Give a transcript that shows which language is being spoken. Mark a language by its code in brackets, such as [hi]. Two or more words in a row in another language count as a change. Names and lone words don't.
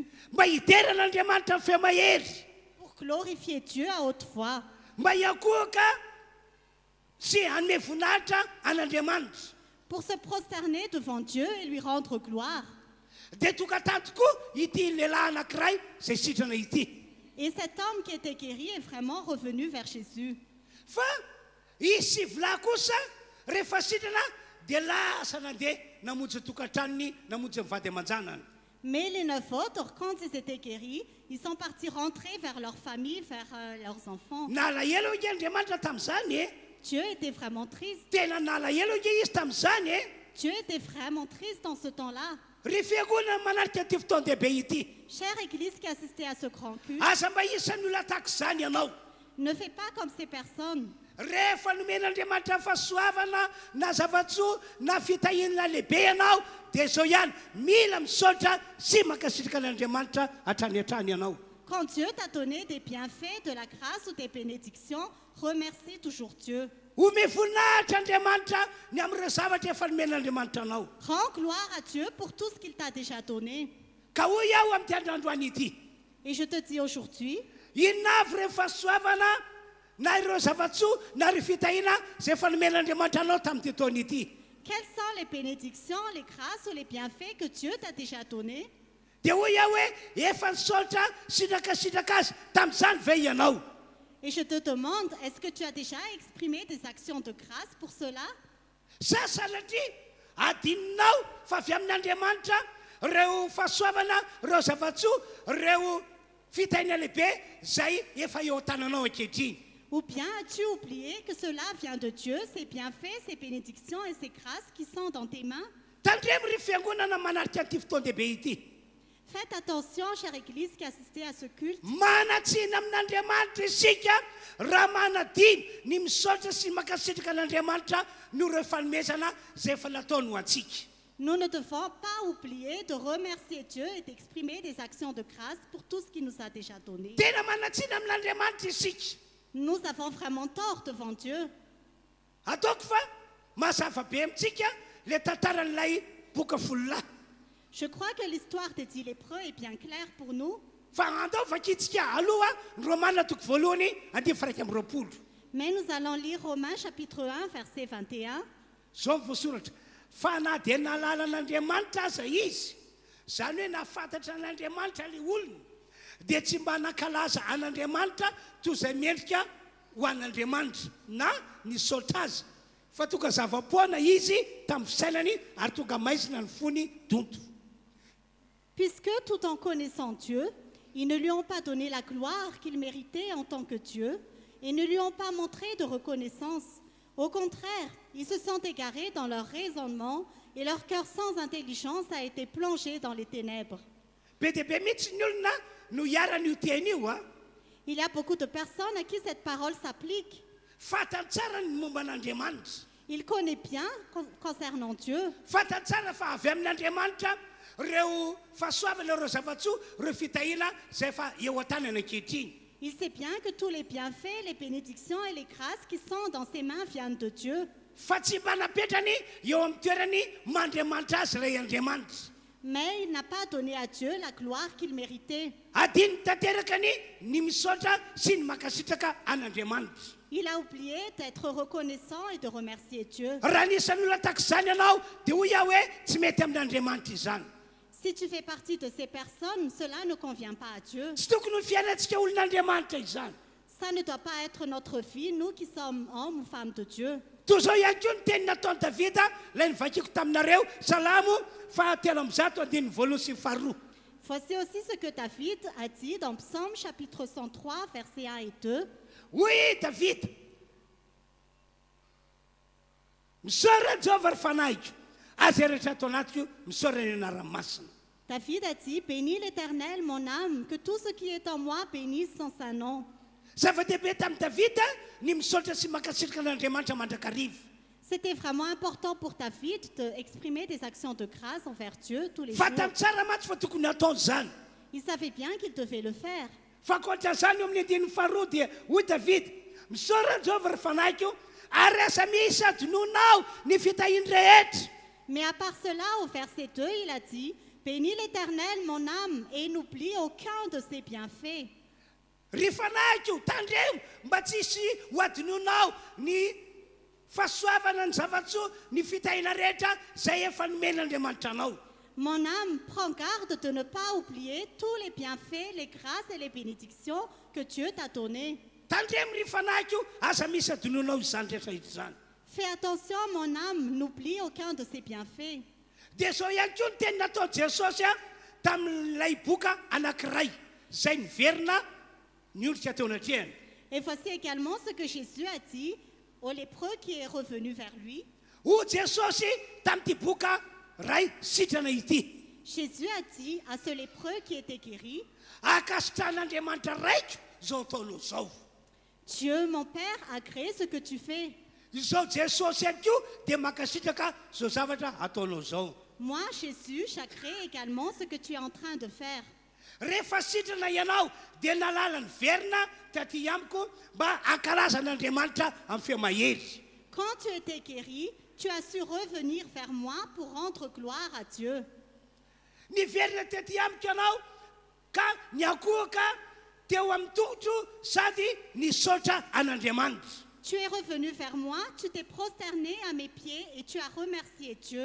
[mg] mba hideran'andriamanitra ny femahery, [fr] pour glorifier Dieu à haute voix. [mg] mba hiakoaka sy hanome voninahitra an'andriamanitra. [fr] Pour se prosterner devant Dieu et lui rendre gloire. [mg] dia tokatany tokoa ity lehilahy anankiray zay sitrana ity. [fr] Et cet homme qui était guéri est vraiment revenu vers Jésus. [mg] fa izy sy vilahy kosa rehefa sitrana dia lasa nandeha namonjy tokantranony namonjy mivady aman-janany. [fr] Mais les 9 autres, quand ils étaient guéris, ils sont partis rentrer vers leur famille, vers leurs enfants. [mg] nalahelo nge andriamanitra tamin'izany e. [fr] Dieu était vraiment triste. [mg] tena nalahelo nge izy tamin'izany e. [fr] Dieu était vraiment triste dans ce temps-là. [mg] ry fiangonana manarika ty fotoan-dehibe ity. [fr] Chère Église qui assistait à ce grand culte, [mg] aza mba isan'ny olona tahaka izany ianao. [fr] ne fais pas comme ces personnes. [mg] rehefa nomen'andriamanitra fahasoavana na zavatsoa na fitahinana lehibe ianao dia zao ihany mila misaotra sy makasitraka an'andriamanitra hatrany hatrany ianao. [fr] Quand Dieu t'a donné des bienfaits, de la grâce ou des bénédictions, remercie toujours Dieu. [mg] ome voninahitra andriamanitra ny amin'ireo zavatra efa nomen'andriamanitra anao. [fr] Rends gloire à Dieu pour tout ce qu'il t'a déjà donné. [mg] ka hoy aho amin'ity androandroany ity [fr] Et je te dis aujourd'hui, [mg] inona avy ireo fahasoavana na ireo zavatsoa na ry fitahina zay efa nomen'andriamanitra anao tamin'ity taona ity. [fr] quelles sont les bénédictions, les grâces ou les bienfaits que Dieu t'a déjà donnés? [mg] dia hoy aho hoe efa nisaotra sitraka azy tamin'izany ve ianao. [fr] Et je te demande, est-ce que tu as déjà exprimé des actions de grâce pour cela? [mg] sa salatria adininao fa avy amin'andriamanitra reo fahasoavana reo zavatsoa reo fitahina lehibe zay efa eo an-tananao ankehitriny. [fr] Ou bien as-tu oublié que cela vient de Dieu, ses bienfaits, ses bénédictions et ses grâces qui sont dans tes mains? [mg] tandremo ry fiangonana manarika an'ity fotoan-dehibe ity. [fr] Faites attention, chère Église qui assistez à ce culte. [mg] manatsina amin'Andriamanitra isika raha manadiny ny misaotra sy makasitraka an'Andriamanitra no ireo fanomezana zay efa nataony ho antsika. [fr] Nous ne devons pas oublier de remercier Dieu et d'exprimer des actions de grâce pour tout ce qu'il nous a déjà donné. [mg] Tena manatsina amin'Andriamanitra isika. [fr] Nous avons vraiment tort devant Dieu. [mg] Ataoko fa mazava be amintsika le tantaran'ilay boka fololahy. [fr] Je crois que l'histoire des 10 lépreux est bien claire pour nous. [mg] Fa andao vakitsika aloha ny Romanina toko voalohany andimy faraika amby roapolo. [fr] Mais nous allons lire Romains chapitre 1, verset 21. [mg] Zao voasoratra fa na dia nalala an'Andriamanitra aza izy, zany hoe nafantatra an'Andriamanitra le olona, dia tsy mba nankalaza an'Andriamanitra toy izay mendrika ho an'Andriamanitra na nisaotra azy, fa tonga zava-poana izy tamin'ny fisainany ary tonga maizina ny fony donto. [fr] Puisque tout en connaissant Dieu, ils ne lui ont pas donné la gloire qu'il méritait en tant que Dieu et ne lui ont pas montré de reconnaissance. Au contraire, ils se sont égarés dans leur raisonnement et leur cœur sans intelligence a été plongé dans les ténèbres. [mg] Be dia be mihitsy ny olona no hiara-n'io teny io a. [fr] Il y a beaucoup de personnes à qui cette parole s'applique. [mg] Fantany tsara ny momba an'Andriamanitra. [fr] Ils connaissent bien concernant Dieu. [mg] Fantany tsara fa avy amin'Andriamanitra ireo fahasoavana ireo zava-tsoa ireo fitahina zay efa eo an-tanany ankehitriny. [fr] Il sait bien que tous les bienfaits, les bénédictions et les grâces qui sont dans ses mains viennent de Dieu. [mg] Fa tsy mba napetrany eo amin'ny toerany mandriamanitra azy ilay Andriamanitra. [fr] Mais il n'a pas donné à Dieu la gloire qu'il méritait. [mg] Adiny tanterakany ny misaotra sy ny makasitraka an'Andriamanitra. [fr] Il a oublié d'être reconnaissant et de remercier Dieu. [mg] Raha nisan'ny olona tak'izany ianao dia hoy aho hoe tsy mety amin'Andriamanitra izany. [fr] Si tu fais partie de ces personnes, cela ne convient pas à Dieu. [mg] Tsy tokony ho fiainantsika olon'Andriamanitra izany. [fr] Ça ne doit pas être notre vie, nous qui sommes hommes ou femmes de Dieu. [mg] Toy izao ihany koa ny teny nataony Davida ilay nivakiako taminareo Salamo fahatelo amby zato andiny voalohany sy faharoa. [fr] Voici aussi ce que David a dit dans Psaume chapitre 103, versets 1 et 2. [mg] Hoy Davida, misaora Jehovah ry fanahiko, azy rehetra ato anatiko misaora ny anarany masina. [fr] David a dit, bénis l'Éternel, mon âme, que tout ce qui est en moi bénisse son saint nom. [mg] Zava-dehibe tamin'ny Davida ny misaotra sy makasitraka an'Andriamanitra mandrakariva. [fr] C'était vraiment important pour David d'exprimer des actions de grâce envers Dieu tous les jours. [mg] Fantany tsara matsy fa tokony ataony izany. [fr] Il savait bien qu'il devait le faire. [mg] Fa ankoatran'izany eo amin'ny andininy faharoa dia hoy Davida, misaora Jehovah ry fanahiko ary asa misy adononao ny fitahiany rehetra. [fr] Mais à part cela, au verset 2, il a dit, bénis l'Éternel, mon âme, et n'oublie aucun de ses bienfaits. [mg] Ry fanahiko tandremo mba tsisy ho adononao ny fahasoavana ny zavatsoa ny fitahiana rehetra zay efa nomen'Andriamanitra anao. [fr] Mon âme, prends garde de ne pas oublier tous les bienfaits, les grâces et les bénédictions que Dieu t'a donnés. [mg] Tandremo ry fanahiko aza misy adononao izany rehetra izany. [fr] Fais attention, mon âme, n'oublie aucun de ses bienfaits. [mg] Dia zao ihany koa ny teny nataony Jesosy tamin'ilay boka anankiray zay niverina ny olika teo anatrehany. [fr] Et voici également ce que Jésus a dit au lépreux qui est revenu vers lui. [mg] Ho Jesosy tamin'ity boka ray sitrana ity. [fr] Jésus a dit à ce lépreux qui était guéri, [mg] Akasitran'Andriamanitra raiko zao ataonao zao. [fr] Dieu, mon Père, a créé ce que tu fais. [mg] Izao Jesosy ihany koa dia makasitraka zao zavatra ataonao zao. [fr] Moi, Jésus, j'agrée également ce que tu es en train de faire. [mg] Rehefa sitrana ianao dia nalala ny verina taty amiko mba ankalazan'Andriamanitra amin'ny fehamahery. [fr] Quand tu étais guéri, tu as su revenir vers moi pour rendre gloire à Dieu. [mg] Niverina taty amiko ianao ka niakohaka teo amin'ny tongotro sady nisaotra an'Andriamanitra. [fr] Tu es revenu vers moi, tu t'es prosterné à mes pieds et tu as remercié Dieu.